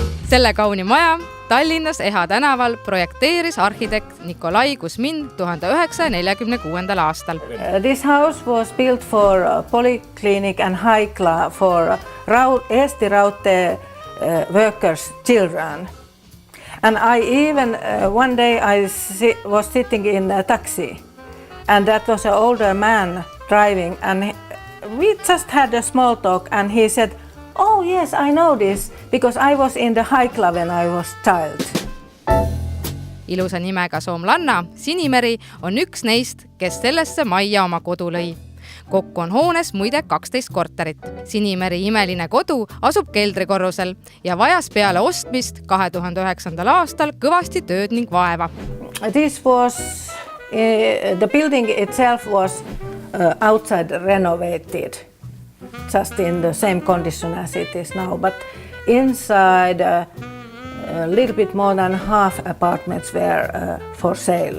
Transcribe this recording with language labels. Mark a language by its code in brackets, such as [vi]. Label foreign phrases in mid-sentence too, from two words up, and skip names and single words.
[et] Selle kauni maja Tallinnas Eha tänaval projekteeris arhitekt Nikolai Kuzmin 1946. aastal. [en] This house was built for polyclinic and Haikla for Eesti Raudtee workers' children. And I even, one day I was sitting in a taxi and that was an older man driving and we just had a small talk and he said, "Oh yes, I know this because I was in the Haikla when I was child." [et] Ilusa nimega soomlanna Sinimeri on üks neist, kes sellesse majja oma kodu lõi. Kokku on hoones muide 12 korterit. Sinimeri imeline kodu asub keldrikorrusel ja vajas peale ostmist 2009. aastal kõvasti tööd ning vaeva. [en] This was, the building itself was outside renovated, just in the same condition as it is now, but inside a little bit more than half apartments were for sale.